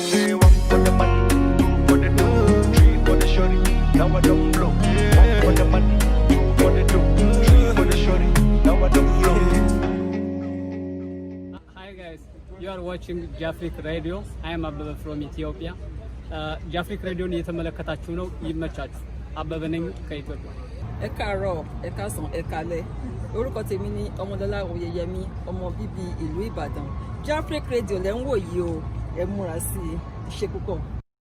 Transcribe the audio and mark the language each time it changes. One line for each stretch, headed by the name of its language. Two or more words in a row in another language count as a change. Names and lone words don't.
English: Say one for the money, two for the dough, three for the shorty. Now I don't blow. One for the money, two for the dough, three for the shorty. Now I don't blow. Hi guys, you are watching JafriQ Radio. I am Abba from Ethiopia.
Amharic: JafriQ Radio እየተመለከታችሁ ነው። ይመቻችሁ። አበበ ነኝ ከኢትዮጵያ።
Yoruba: ẹ káàárọ̀ ẹ káàsán ẹ káalẹ́ orúkọ tèmi ni ọmọdọ́lá oyeyemi ọmọ bíbí ìlú ìbàdàn JafriQ Radio lẹ́ ń wò yìí o ẹ múra sí i ṣe púpọ̀.